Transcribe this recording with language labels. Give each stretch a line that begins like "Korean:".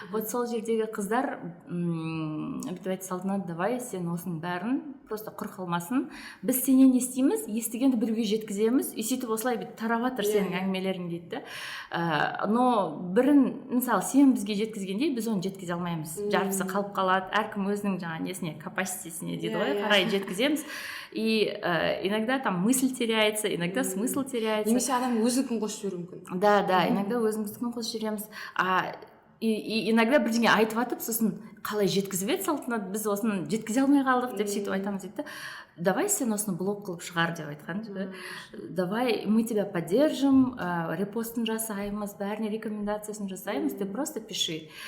Kazakh: Сол жердегі қыздар бүйтіп айтты, Салтанат, давай сен осының бәрін просто құр қалмасын. Біз сенен естиміз, естігенді біреуге жеткіземіз, и сөйтіп осылай тарап жатыр сенің әңгімелерің дейді. Но бірін, мысалы, сен бізге жеткізгенде біз оны жеткізе алмаймыз. Жарпысы қалып қалады, әркім өзінің жаңа несіне, капаситесіне дейді ғой, қарай жеткіземіз.
Russian: И иногда там мысль теряется, иногда смысл теряется.
Kazakh: Немесе адам өзін қосып жіберуі мүмкін.
Russian: Да, иногда
Kazakh: өзіміздікін қосып жібереміз. И иногда бірдеңе айтып атып, сосын қалай жеткізіп еді Салтанат, біз осыны жеткізе алмай қалдық деп сөйтіп айтамыз дейді. Давай сен осыны блог қылып шығар деп айтқан.
Russian: Давай мы тебя поддержим,
Kazakh: репостын жасаймыз, бәріне рекомендациясын жасаймыз,
Russian: ты просто пиши.